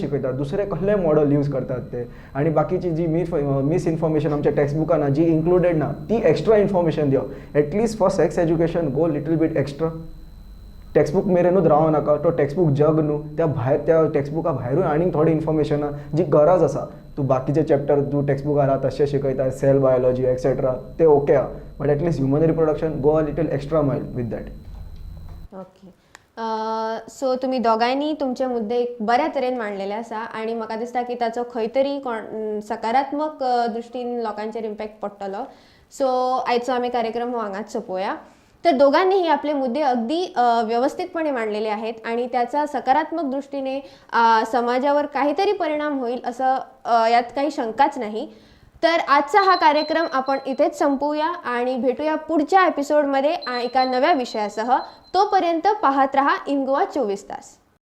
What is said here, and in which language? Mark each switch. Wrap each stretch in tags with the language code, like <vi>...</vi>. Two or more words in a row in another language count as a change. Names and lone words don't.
<kok>शिकयतात दुसरे कसले</kok> <en>model use</en> <kok>करतात ते आनी बाकीची जी मिसइन्फॉर्मेशन आमच्या टेक्स्टबुकान जी इन्क्लुडेड ना ती</kok> <en>extra information</en> <kok>दिवप</kok> <en>at least for sex education go little bit extra textbook</en> <kok>मेरेनूच रावं नाका तो टेक्स्टबूक जग न्हू त्या भायर त्या टेक्स्टबुका भायरूय आनीक थोडी इन्फॉर्मेशन जी गरज आसा तूं बाकीचे चॅप्टर तूं टेक्स्टबुकार आहा तशें शिकयता</kok> <en>cell biology etcetera</en> <kok>ते ओके आहा</kok> <en>but at least human reproduction go a little extra mile with that okay so</en> <kok>तुम्ही दोगांयनी तुमचे मुद्दे एक बऱ्या तरेन मांडलेले आसा आनी म्हाका दिसता की ताचो खंय तरी सकारात्मक दृश्टीन लोकांचेर इम्पॅक्ट पडटलो सो आयचो आमी कार्यक्रम हो हांगाच सोंपोवया</kok> <mr>तर दोघांनीही आपले मुद्दे अगदी व्यवस्थितपणे मांडलेले आहेत आणि त्याचा सकारात्मक दृष्टीने समाजावर काहीतरी परिणाम होईल असं यात काही शंकाच नाही तर आजचा हा कार्यक्रम आपण इथेच संपवूया आणि भेटूया पुढच्या एपिसोडमध्ये एका नव्या विषयासह तोपर्यंत पाहत रहा इन गोवा 24 तास.</mr>